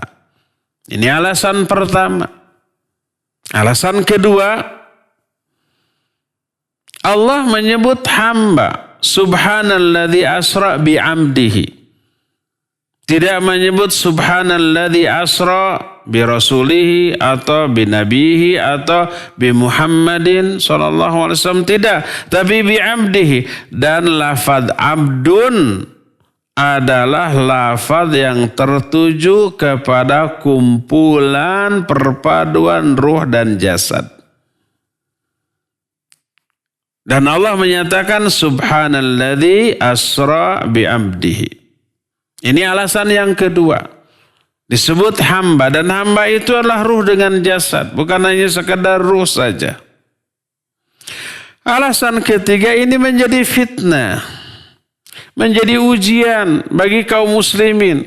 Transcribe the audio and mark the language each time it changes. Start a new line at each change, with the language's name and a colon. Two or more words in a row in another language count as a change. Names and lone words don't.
Indonesian: Ini alasan pertama. Alasan kedua, Allah menyebut hamba,
Arabic: سبحان الذي أسرى بعمده.
Indonesian: Tidak menyebut
Arabic: سبحان الذي أسرى برسوله
Indonesian: atau
Arabic: بنبيه
Indonesian: atau
Arabic: بمحمد صلى الله عليه وسلم,
Indonesian: tidak, tapi
Arabic: بعبده.
Indonesian: Dan lafaz abdun adalah lafaz yang tertuju kepada kumpulan perpaduan ruh dan jasad. Dan Allah menyatakan
Arabic: سبحان الذي أسرى بعبده.
Indonesian: Ini alasan yang kedua. Disebut hamba, dan hamba itu adalah ruh dengan jasad, bukan hanya sekedar ruh saja. Alasan ketiga, ini menjadi fitnah, menjadi ujian bagi kaum muslimin.